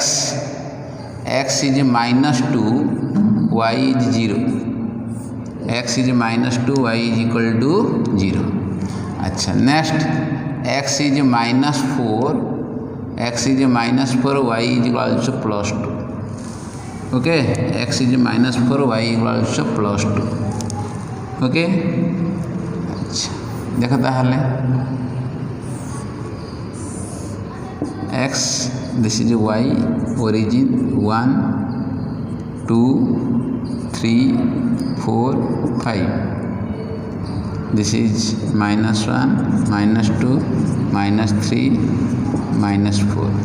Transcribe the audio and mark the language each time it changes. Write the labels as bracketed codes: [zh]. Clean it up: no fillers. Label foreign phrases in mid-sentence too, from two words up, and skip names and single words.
[en] X is minus 2, y is 0. X is minus 2, y is equal to 0. Achha, next x is minus 4. X is minus 4, y is equal also plus 2. Okay, x is minus 4, y is equal also plus 2. Okay. [or] ଅଚ୍ଛା ଦେଖ ତାହାଲେ [en] x, this is y, origin 1 2 3 4 5. This is minus 1 minus 2 minus 3 minus 4.